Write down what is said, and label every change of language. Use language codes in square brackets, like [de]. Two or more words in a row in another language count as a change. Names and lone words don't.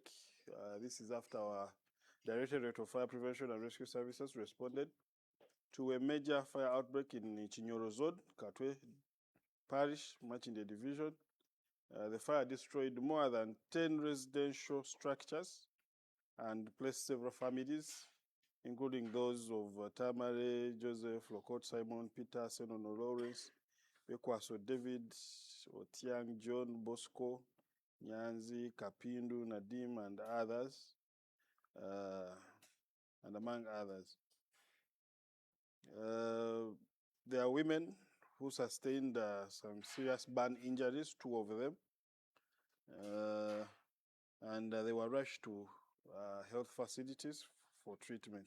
[en] This is after our Directorate of Fire Prevention and Rescue Services responded to a major fire outbreak in Chinyoro Zone, Katwe Parish, Machinde Division. The fire destroyed more than 10 residential structures and placed several families, including those of Tamare, Joseph, Lokot, Simon, Peter, Senono, Lawrence, Bekwaso, David, Otiang, John, Bosco, Nyanzi, Kapindu, Nadim, and others, and among others. There are women who sustained some serious burn injuries, 2 of them, and they were rushed to health facilities for treatment.